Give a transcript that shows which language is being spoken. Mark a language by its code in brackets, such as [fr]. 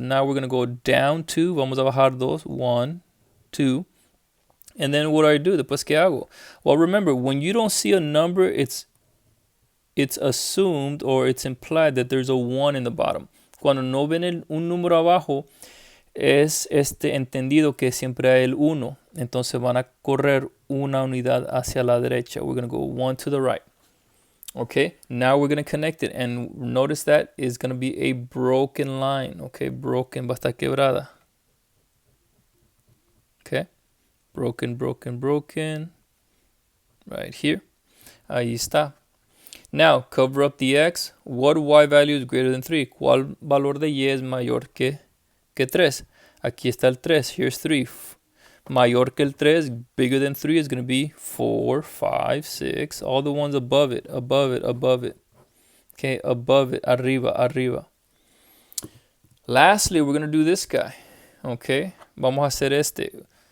[en] Now we're going to go down 2. [es] Vamos a bajar 2. 1, 2. [en] And then what do I do? [es] Después, ¿qué hago? [en] Well, remember, when you don't see a number, it's assumed or it's implied that there's a 1 in the bottom. [es] Cuando no ven un número abajo, es entendido que siempre hay el 1. Entonces van a correr una unidad hacia la derecha. [en] We're going to go 1 to the right. Okay, now we're going to connect it. And notice that is going to be a broken line. Okay, broken, [es] va a estar quebrada. [en] Okay, broken, broken, broken. Right here. [es] Ahí está. [en] Now, cover up the x. What y value is greater than 3? [es] ¿Cuál valor de y es mayor que 3? Aquí está el 3. [en] Here's 3. [es] Mayor que el 3, [en] bigger than 3 is going to be 4, 5, 6. All the ones above it, above it, above it. Okay, above it, [es] arriba, arriba. [en] Lastly, we're going to do this guy. Okay, [es] vamos a hacer este.